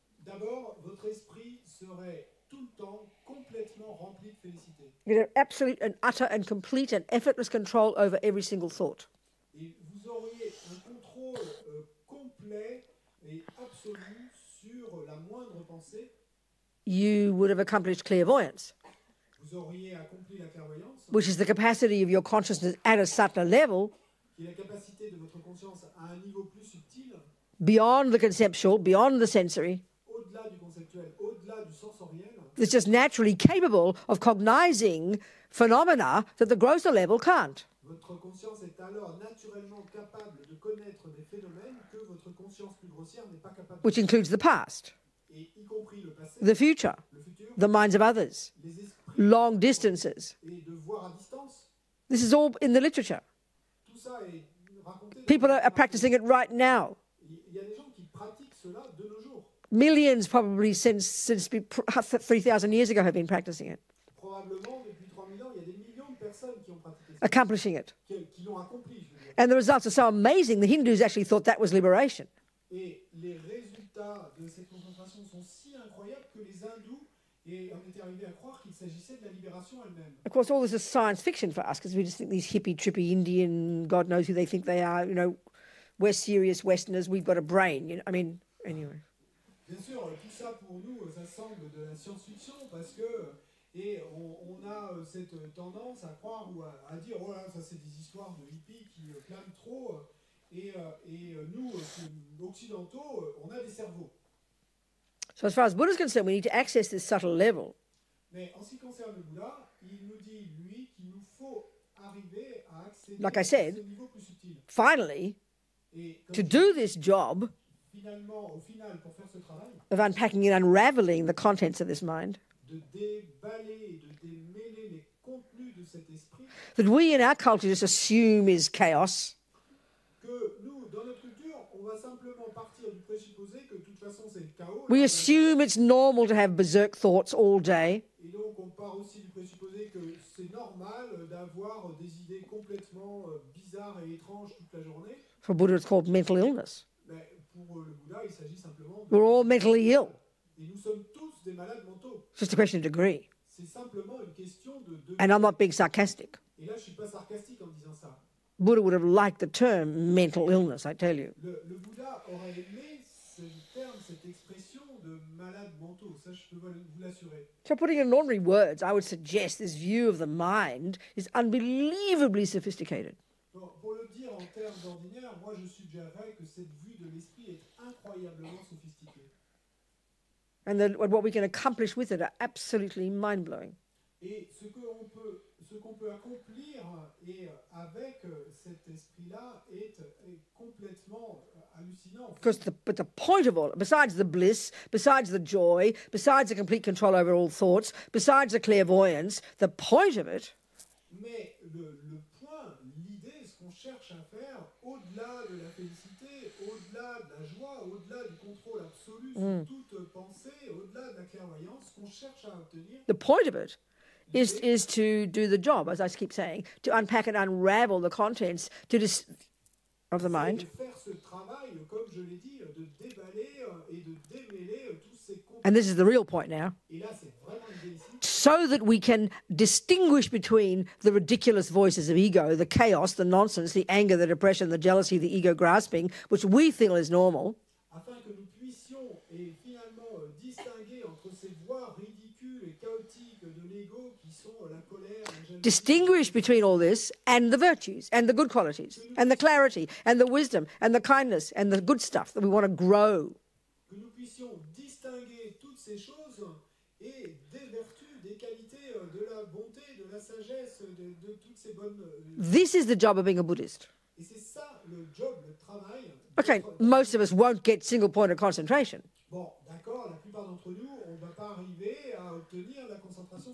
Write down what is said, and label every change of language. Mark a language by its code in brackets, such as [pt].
[fr] D'abord, votre esprit serait tout le temps complètement complètement rempli de félicité. [en] You have absolute and utter and complete and effortless control over every single thought. [fr] Et vous auriez un contrôle complet et absolu sur la moindre pensée. [en] You would have accomplished clairvoyance, [fr] Vous auriez accompli la clairvoyance, [en] which is the capacity of your consciousness at a subtler level, [fr] qui est la capacité de votre conscience à un niveau plus subtil, [en] beyond the conceptual, beyond the sensory, [fr] au-delà du conceptuel, au-delà du sensoriel, [en] that's just naturally capable of cognizing phenomena that the grosser level can't. [fr] votre conscience est alors naturellement capable de connaître des phénomènes que votre conscience plus grossière n'est pas capable de [en] Which includes the past, [fr] et y compris le passé, [en] the future, [fr] le futur, [en] the minds of others, [fr] les esprits [en] long distances. [fr] et de voir à distance. [en] This is all in the literature. [fr] Tout ça est raconté. [en] People are practicing it right now. [fr] Il y a des gens qui pratiquent cela de nos jours. [en] Millions probably since 3,000 years ago have been practicing it, [fr] Probablement, depuis 3000 ans, il y a des millions de personnes qui ont pratiqué ça, [en] accomplishing it. [fr] qui l'ont accompli, je veux dire. [en] And the results are so amazing, the Hindus actually thought that was liberation. [fr] Et les résultats de cette concentration sont si incroyables que les hindous en étaient arrivés à croire qu'il s'agissait de la libération elle-même. [en] Of course, all this is science fiction for us because we just think these hippie, trippy Indian, God knows who they think they are, you know, we're serious Westerners, we've got a brain. You know, I mean, anyway. [fr] Bien sûr, tout ça pour nous, ça semble de la science-fiction parce que on a cette tendance à croire ou à dire oh là, ça c'est des histoires de hippies qui clament trop et nous, occidentaux, on a des cerveaux. [en] So as far as Buddha is concerned, we need to access this subtle level. [fr] Mais en ce qui concerne le Bouddha, il nous dit, lui, qu'il nous faut arriver à accéder [en] Like I [fr] à [en] said, [fr] ce niveau plus subtil. [en] Finally, [fr] Et comme [en] to do this job [fr] finalement, au final, pour faire ce travail, [en] of unpacking and unraveling the contents of this mind, [fr] de déballer, de démêler les contenus de cet esprit, [en] that we in our culture just assume is chaos, [fr] que nous, dans notre culture, on va simplement partir du présupposé que de toute façon c'est le chaos. [en] we assume it's normal to have berserk thoughts all day, [fr] Et donc on part aussi du présupposé que c'est normal d'avoir des idées complètement bizarres et étranges toute la journée. [en] for Buddha it's called mental illness. [fr] Mais pour le Bouddha, il s'agit simplement [en] We're all mentally ill. [fr] Et nous sommes tous des malades mentaux. [en] It's just a question of degree. [fr] C'est simplement une question de... [en] And I'm not being sarcastic. [fr] Et là, je ne suis pas sarcastique en disant ça. [en] Buddha would have liked the term mental illness, I tell you. [fr] Le Bouddha aurait aimé ce terme, cette expression de malades mentaux. Ça, je peux vous l'assurer. [en] So putting it in ordinary words, I would suggest this view of the mind is unbelievably sophisticated. [fr] Donc, pour le dire en termes ordinaires, moi, je suggérerais que cette vue de l'esprit est incroyablement sophistiquée. [en] And that what we can accomplish with it are absolutely mind-blowing. [fr] Et ce qu'on peut accomplir avec cet esprit-là est complètement hallucinant. [en] But the point of all, besides the bliss, besides the joy, besides the complete control over all thoughts, besides the clairvoyance, the point of it [fr] Mais le point, l'idée, ce qu'on cherche à faire, au-delà de la félicité, au-delà de la joie, au-delà du contrôle absolu sur toute pensée, au-delà de la clairvoyance, ce qu'on cherche à obtenir, [en] the point of it is to do the job, as I keep saying, to unpack and unravel the contents of the [fr] c'est [en] mind, [fr] de faire ce travail, comme je l'ai dit, de déballer et de démêler tous ces contenus. [en] and this is the real point now, [fr] Et là, c'est vraiment l'idée ici. [en] so that we can distinguish between the ridiculous voices of ego, the chaos, the nonsense, the anger, the depression, the jealousy, the ego grasping, which we feel is normal, [fr] Afin que nous puissions finalement distinguer entre ces voix ridicules et chaotiques de l'ego qui sont la colère, la jalousie, [en] distinguish between all this and the virtues and the good qualities and the clarity and the wisdom and the kindness and the good stuff that we want to grow. [fr] que nous puissions distinguer toutes ces choses et des vertus, des qualités, de la bonté, de la sagesse, de toutes ces bonnes... [en] This is the job of being a Buddhist. [fr] Et c'est ça le job, le travail. [en] Okay, most of us won't get single point of concentration. [fr] Bon, d'accord, la plupart d'entre nous, on ne va pas arriver à obtenir la concentration.